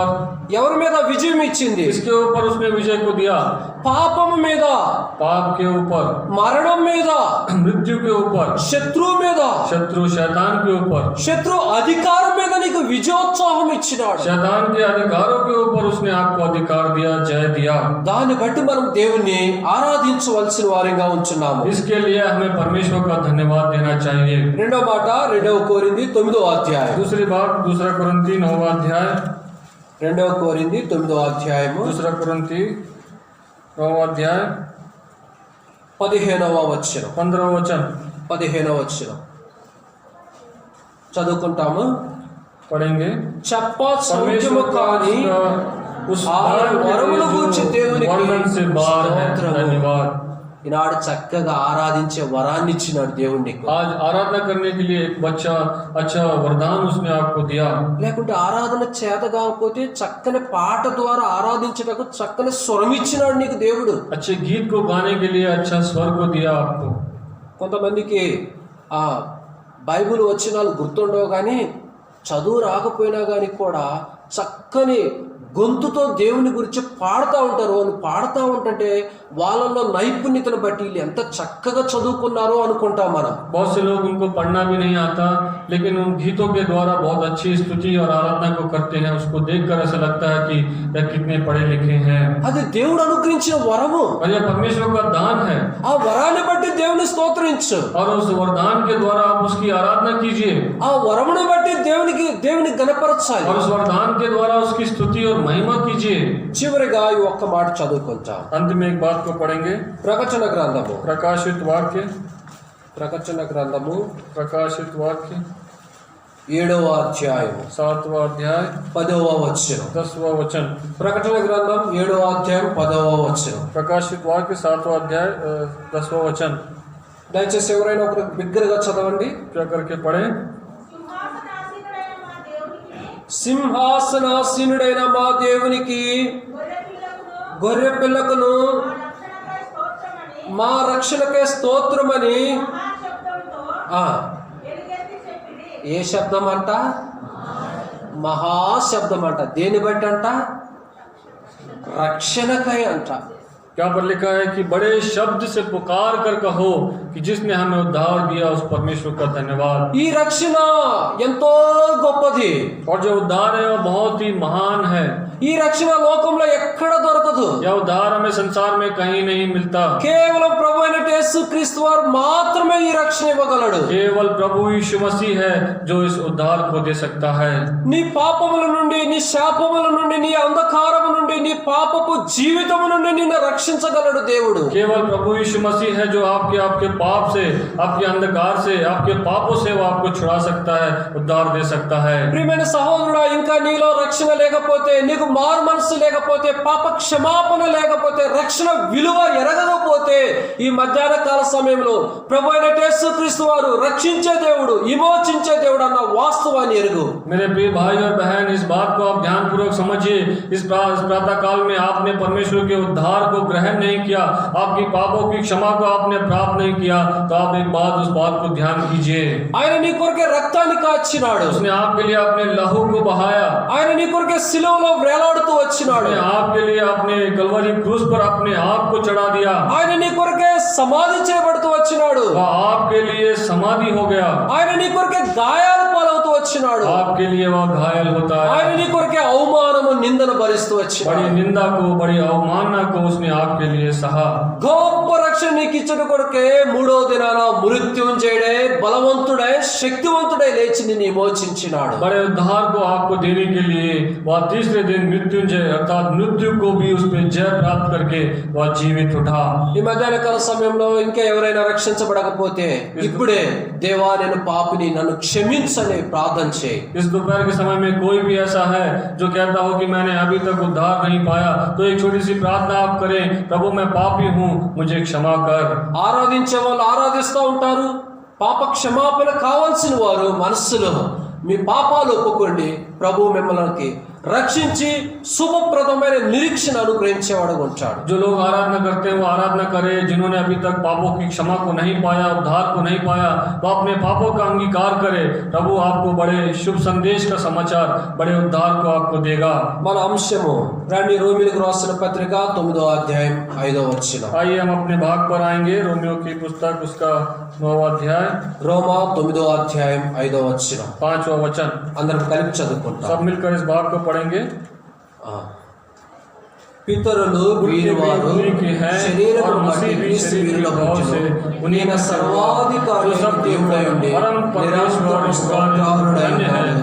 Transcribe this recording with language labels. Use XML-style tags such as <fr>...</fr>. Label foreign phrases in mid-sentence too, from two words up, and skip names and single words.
<te>ఎవరి మీద విజయం ఇచ్చింది?</te> <hi>किसके ऊपर उसने विजय को दिया?</hi> <te>పాపం మీద,</te> <hi>पाप के ऊपर,</hi> <te>మరణం మీద,</te> <hi>मृत्यु के ऊपर,</hi> <te>శత్రువు మీద,</te> <hi>शत्रु शैतान के ऊपर,</hi> <te>శత్రు అధికారం మీద నీకు విజయోత్సాహం ఇచ్చినాడు.</te> <hi>शैतान के अधिकारों के ऊपर उसने आपको अधिकार दिया, जय दिया.</hi> <te>దాన్ని బట్టి మనం దేవుణ్ణి ఆరాధించవలసిన వారిగా ఉంచున్నాము.</te> <hi>इसके लिए हमें परमेश्वर का धन्यवाद देना चाहिए.</hi> <te>రెండో మాట 2 కొరింథీ 9వ అధ్యాయం.</te> <hi>दूसरी बात 2 कुरिन्ती 9वां अध्याय,</hi> <te>2 కొరింథీ 9వ అధ్యాయము</te> <hi>2 कुरिन्ती 9वां अध्याय</hi> <te>15వ వచనం.</te> <hi>15वां वचन</hi> <te>15వ వచనం చదువుకుంటాము.</te> <hi>पढ़ेंगे.</hi> <te>చెప్ప సౌఖ్యము</te> <hi>परमेश्वर का</hi> <te>కాని</te> <hi>उस</hi> <te>ఆ</te> <hi>दान के</hi> <te>వరముల</te> <hi>लिए</hi> <te>గురించి</te> <hi>जो</hi> <te>దేవునికి</te> <hi>वर्णन से बाहर है.</hi> <te>స్తోత్రము.</te> <hi>धन्यवाद.</hi> <te>ఈనాడు చక్కగా ఆరాధించే వరాన్ని ఇచ్చినాడు దేవుడు నీకు.</te> <hi>आज आराधना करने के लिए एक बच्चा अच्छा वरदान उसने आपको दिया.</hi> <te>లేకుంటే ఆరాధన చేత కాకపోతే చక్కని పాట ద్వారా ఆరాధించటకు చక్కని స్వరం ఇచ్చినాడు నీకు దేవుడు.</te> <hi>अच्छे गीत को गाने के लिए अच्छा स्वर को दिया आपको.</hi> <te>కొంతమందికి ఆ బైబిల్ వచనాలు గుర్తుండవు కానీ చదువు రాకపోయినా కానీ కూడా చక్కని గొంతుతో దేవుని గురించి పాడుతూ ఉంటారు. వాళ్ళు పాడుతూ ఉంటుంటే వాళ్ళల్లో నైపుణ్యతను బట్టి వీళ్ళు ఎంత చక్కగా చదువుకున్నారో అనుకుంటాం మనం.</te> <hi>बहुत से लोग उनको पढ़ना भी नहीं आता, लेकिन उन गीतों के द्वारा बहुत अच्छी स्तुति और आराधना को करते हैं. उसको देखकर ऐसा लगता है कि यह कितने पढ़े लिखे हैं.</hi> <te>అది దేవుడు అనుగ్రహించిన వరము.</te> <hi>और यह परमेश्वर का दान है.</hi> <te>ఆ వరాన్ని బట్టి దేవుని స్తోత్రించు.</te> <hi>और उस वरदान के द्वारा आप उसकी आराधना कीजिए.</hi> <te>ఆ వరమును బట్టి దేవుని గణపరచాలి.</te> <hi>और उस वरदान के द्वारा उसकी स्तुति और महिमा कीजिए.</hi> <te>చివరిగా ఈ ఒక్క మాట చదువుకుంటాం.</te> <hi>अंत में एक बात को पढ़ेंगे.</hi> <te>ప్రకటన గ్రంథము</te> <hi>प्रकाशित वाक्य,</hi> <te>ప్రకటన గ్రంథము</te> <hi>प्रकाशित वाक्य</hi> <te>7వ అధ్యాయము</te> <hi>7वां अध्याय</hi> <te>10వ వచనం.</te> <hi>10वां वचन.</hi> <te>ప్రకటన గ్రంథం 7వ అధ్యాయం 10వ వచనం.</te> <hi>प्रकाशित वाक्य 7वां अध्याय 10वां वचन.</hi> <te>దయచేసి ఎవరైనా ఒకరు బిగ్గరగా చదవండి.</te> <hi>क्या करके पढ़े?</hi> <te>సింహాసనాసీనుడైన మా దేవునికి, సింహాసనాసీనుడైన మా దేవునికి, గొర్రెపిల్లకును, గొర్రె పిల్లకును, మా రక్షణకై స్తోత్రమని మా రక్షణకే స్తోత్రమని. మహాశబ్దంతో ఆ ఎలుగెత్తి చెప్పిరి. ఏ శబ్దం అంట? మహాశబ్దం అంట. దేని బట్టి అంట? రక్షణకై అంట.</te> <hi>क्या पर लिखा है कि बड़े शब्द से पुकार कर कहो कि जिसने हमें उद्धार दिया उस परमेश्वर का धन्यवाद.</hi> <te>ఈ రక్షణ ఎంతో గొప్పది.</te> <hi>और जो उद्धार है वो बहुत ही महान है.</hi> <te>ఈ రక్షణ లోకంలో ఎక్కడ దొరకదు.</te> <hi>यह उद्धार हमें संसार में कहीं नहीं मिलता.</hi> <te>కేవలం ప్రభు అయిన యేసుక్రీస్తు వారు మాత్రమే ఈ రక్షణ ఇవ్వగలడు.</te> <hi>केवल प्रभु यीशु मसीह है जो इस उद्धार को दे सकता है.</hi> <te>నీ పాపముల నుండి, నీ శాపముల నుండి, నీ అంధకారము నుండి, నీ పాపపు జీవితము నుండి నిన్ను రక్షించగలడు దేవుడు.</te> <hi>केवल प्रभु यीशु मसीह है जो आपके पाप से, आपके अंधकार से, आपके पापों से वो आपको छुड़ा सकता है, उद्धार दे सकता है.</hi> <te>ప్రియమైన సహోదరుడా, ఇంకా నీలో రక్షణ లేకపోతే, నీకు మారు మనసు లేకపోతే, పాప క్షమాపణ లేకపోతే, రక్షణ విలువ ఎరగకపోతే, ఈ మధ్యాహ్న కాల సమయంలో ప్రభు అయిన యేసుక్రీస్తు వారు రక్షించే దేవుడు, విమోచించే దేవుడు అన్న వాస్తవాన్ని ఎరుగు.</te> <hi>मेरे प्रिय भाई और बहन, इस बात को आप ध्यान पूर्वक समझिए. इस प्रातः काल में आपने परमेश्वर के उद्धार को ग्रहण नहीं किया, आपकी पापों की क्षमा को आपने प्राप्त नहीं किया, तो आप एक बात उस बात को ध्यान कीजिए.</hi> <te>ఆయన నీ కొరకే రక్తాన్ని కాచినాడు.</te> <hi>उसने आपके लिए अपने लहू को बहाया.</hi> <te>ఆయన నీ కొరకే సిలువలో వేలాడుతూ వచ్చినాడు.</te> <hi>उसने आपके लिए अपने कलवरी क्रूस पर अपने आप को चढ़ा दिया.</hi> <te>ఆయన నీ కొరకే సమాధి చేయబడుతూ వచ్చినాడు.</te> <hi>वह आपके लिए समाधि हो गया.</hi> <te>ఆయన నీ కొరకే గాయాల పాలవుతూ వచ్చినాడు.</te> <hi>आपके लिए वह घायल होता</hi> <te>ఆయన</te> <hi>है.</hi> <te>నీ కొరకే అవమానము నిందను భరిస్తూ</te> <hi>बड़ी</hi> <te>వచ్చినాడు.</te> <hi>निंदा को, बड़ी अवमानना को उसने आपके लिए सहा.</hi> <te>గొప్ప గొప్ప రక్షణ నీకు ఇచ్చిన కొడుకే మూడో దినాన మృత్యుంజయుడే బలవంతుడై శక్తివంతుడై లేచి నిన్ను విమోచించినాడు.</te> <hi>बड़े उद्धार को आपको देने के लिए वह तीसरे दिन मृत्युंजय अर्थात मृत्यु को भी उस पर जय प्राप्त करके वह जीवित उठा।</hi> <te>ఈ మధ్యాహ్న కాల సమయంలో ఇంకా ఎవరైనా రక్షించబడకపోతే ఇప్పుడే దేవా నేను పాపిని నన్ను క్షమించని ప్రార్థన చేయి.</te> <hi>इस दोपहर के समय में कोई भी ऐसा है जो कहता हो कि मैंने अभी तक उद्धार नहीं पाया, तो एक छोटी सी प्रार्थना आप करें, प्रभु मैं पापी हूँ, मुझे क्षमा कर।</hi> <te>ఆరాధించే వాళ్ళు ఆరాధిస్తూ ఉంటారు. పాప క్షమాపణ కావాల్సిన వారు మనస్సులో మీ పాపాలు ఒప్పుకోండి, ప్రభు మిమ్మల్ని రక్షించి శుభప్రదమైన నిరీక్షణ అనుగ్రహించేవాడు ఉంటాడు.</te> <hi>जो लोग आराधना करते हैं वो आराधना करें, जिन्होंने अभी तक पापों की क्षमा को नहीं पाया, उद्धार को नहीं पाया, वो अपने पापों का अंगीकार करे। प्रभु आपको बड़े शुभ संदेश का समाचार, बड़े उद्धार को आपको देगा।</hi> <te>మన అంశము రండి రోమిలకు రాసిన పత్రిక 9వ అధ్యాయం 5వ వచనం.</te> <hi>आइए हम अपने भाग पर आएंगे, रोमियो की पुस्तक उसका 9वां अध्याय</hi> <te>రోమా 9వ అధ్యాయం 5వ వచనం.</te> <hi>5वां वचन।</hi> <te>అందరం కలిపి చదువుకుంటాం.</te> <hi>सब मिलकर इस भाग को पढ़ेंगे।</hi> <te>పితరులు వీరివారు శరీరము బట్టి క్రీస్తు వీరిలో పుట్టెను. ఈయన సర్వాధికారి అయిన దేవుడై ఉండి నిరంతరము స్తోత్రార్హుడై ఉన్నాడు.</te>